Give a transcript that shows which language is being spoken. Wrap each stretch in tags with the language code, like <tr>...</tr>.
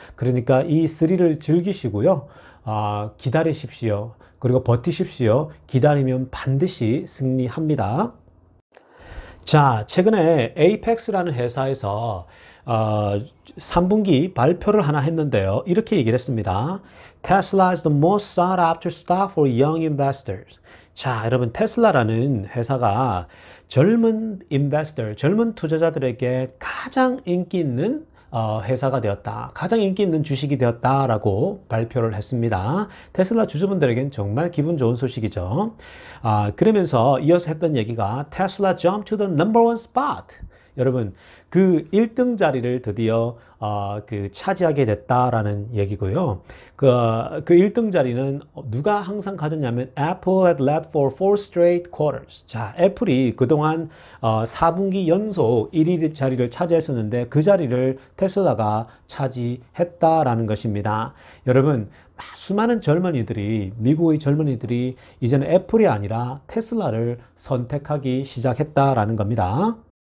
<ko>그러니까 이 스릴을 즐기시고요. 기다리십시오. 그리고 버티십시오. 기다리면 반드시 승리합니다. 자, 최근에 에이펙스라는 회사에서 3분기 발표를 하나 했는데요. 이렇게 얘기를 했습니다.</ko> <en>Tesla is the most sought after stock for young investors.</en> <ko>자, 여러분, 테슬라라는 회사가 젊은 인베스터, 젊은 투자자들에게 가장 인기 있는 회사가 되었다. 가장 인기 있는 주식이 되었다라고 발표를 했습니다. 테슬라 주주분들에겐 정말 기분 좋은 소식이죠. 그러면서 이어서 했던 얘기가</ko> <en>Tesla jumped to the number one spot.</en> <ko>여러분, 그 1등 자리를 드디어 차지하게 됐다라는 얘기고요. 그 1등 자리는 누가 항상 가졌냐면</ko> <en>Apple had led for four straight quarters.</en> <ko>자, 애플이 그동안 4분기 연속 1위 자리를 차지했었는데 그 자리를 테슬라가 차지했다라는 것입니다. 여러분, 수많은 젊은이들이, 미국의 젊은이들이 이제는 애플이 아니라 테슬라를 선택하기 시작했다라는 겁니다.</ko>